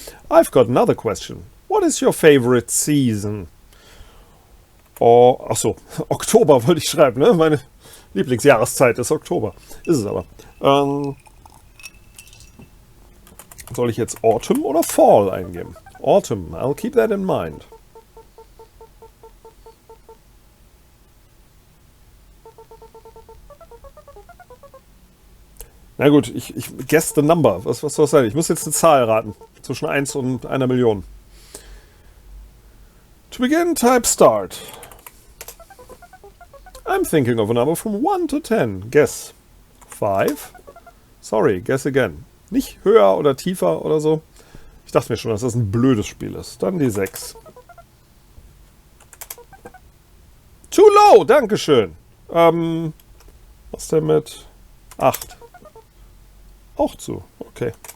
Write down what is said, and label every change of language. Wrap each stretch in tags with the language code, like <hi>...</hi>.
<en>I've got another question. What is your favorite season?</en> <de>Oh, ach so, Oktober wollte ich schreiben, ne? Meine Lieblingsjahreszeit ist Oktober. Ist es aber. Soll ich jetzt Autumn oder Fall eingeben?</de> <en>Autumn, I'll keep that in mind.</en> <de>Na gut, ich guess the number. Was soll das sein? Ich muss jetzt eine Zahl raten. Zwischen 1 und 1 Million.</de> <en>To begin, type start. I'm thinking of a number from 1 to 10. Guess. 5. Sorry, guess again.</en> <de>Nicht höher oder tiefer oder so. Ich dachte mir schon, dass das ein blödes Spiel ist. Dann die 6.</de> <en>Too low,</en> <de>dankeschön. Was denn mit 8? Auch zu, okay.</de>